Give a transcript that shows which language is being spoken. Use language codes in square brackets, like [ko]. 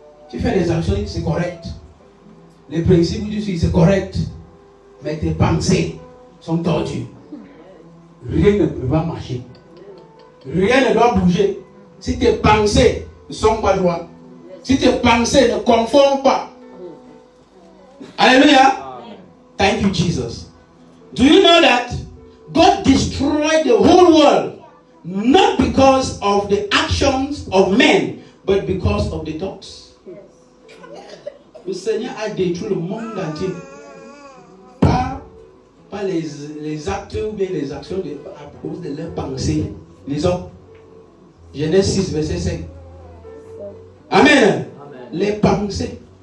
[fr] Tu fais des actions, c'est correct. Les principes du suicide, c'est correct. Mais tes pensées sont tordues. Rien ne peut pas marcher. Rien ne doit bouger. Si tes pensées ne sont pas droites, si tes pensées ne conforment pas. [en] Alléluia. Thank you, Jesus. Do you know that God destroyed the whole world not because of the actions of men, but because of the thoughts? [fr] Le Seigneur a détruit le monde entier. Pas les actes ou bien les actions à cause de leurs pensées. Les hommes. Genèse 6, verset 5. Amen. Les pensées.